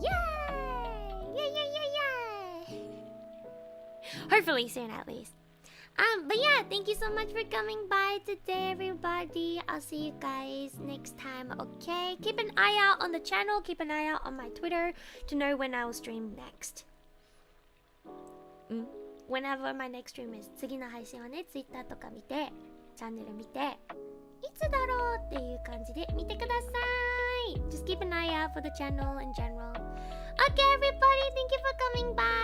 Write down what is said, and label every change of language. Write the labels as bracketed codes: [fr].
[en] Yay! Yay! Hopefully soon at least. But yeah, thank you so much for coming by today, everybody. I'll see you guys next time, okay? Keep an eye out on the channel. Keep an eye out on my Twitter to know when I will stream next. Whenever my next stream is. [ja] 次の配信はね、Twitter とか見て、チャンネル見て、いつだろうっていう感じで見てください. [en] Just keep an eye out for the channel in general. Okay, everybody, thank you for coming by.